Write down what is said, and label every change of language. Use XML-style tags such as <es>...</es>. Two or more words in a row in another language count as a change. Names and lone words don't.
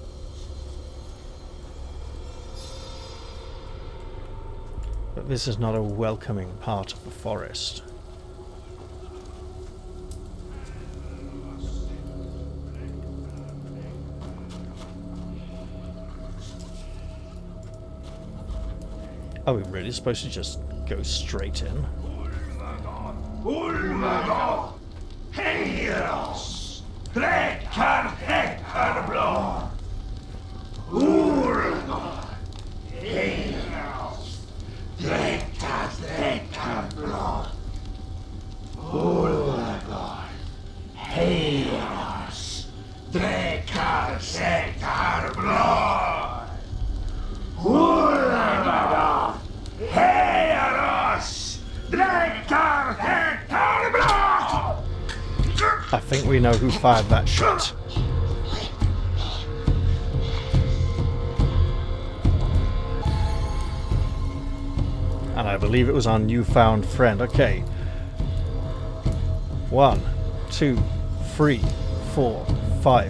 <en>But this is not a welcoming part of the forest. Are we really supposed to just go straight in? Ulmaga, heiras, drekar häckar blad. Ulmaga, heiras, drekar blad. Ulmaga, heiras, drekar blad. Ulmaga, heiras, drekar blad. I think we know who fired that shot. And I believe it was our newfound friend. Okay. 1, 2, 3, 4, 5.</en>